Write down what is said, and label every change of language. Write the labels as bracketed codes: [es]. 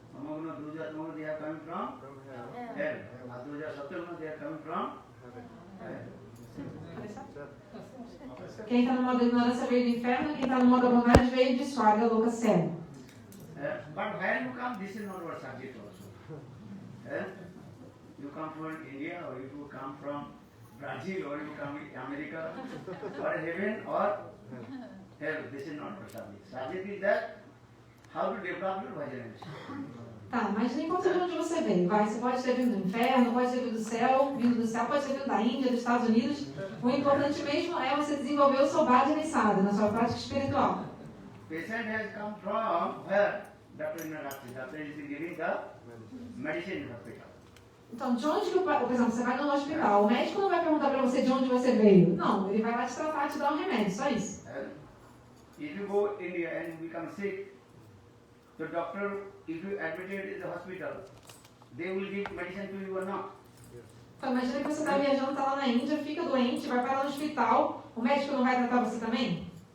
[en] Tamoguna, Druja, Tamoguna, they are coming from hell. Adruja, Satyaguna, they are coming from heaven. [pt] Quem está no modo ignorância veio do inferno, quem está no modo bondade veio de Swarga, louca cego. [en] But where you come, this is not our subject also. You come from India, or you come from Brazil, or you come from America, or heaven, or hell. This is not our subject. Subject is that how to develop your bhajan. [pt] Tá, mas não importa de onde você veio, vai. Você pode ter vindo do inferno, pode ter vindo do céu, pode ter vindo da Índia, dos Estados Unidos. O importante mesmo é você desenvolver o seu bhajana sadhana, na sua prática espiritual. [en] Patient has come from where? Dr. Nagati. Dr. is giving the medicine in hospital. [pt] Então, de onde que, por exemplo, você vai no hospital, o médico não vai perguntar para você de onde você veio. Não, ele vai lá te tratar, te dar um remédio, só isso. [en] If you go India and become sick, the doctor, if you admitted in the hospital, they will give medicine to you or not. [pt] Então, imagina que você está viajando, está lá na Índia, fica doente, vai parar no hospital, o médico não vai tratar você também?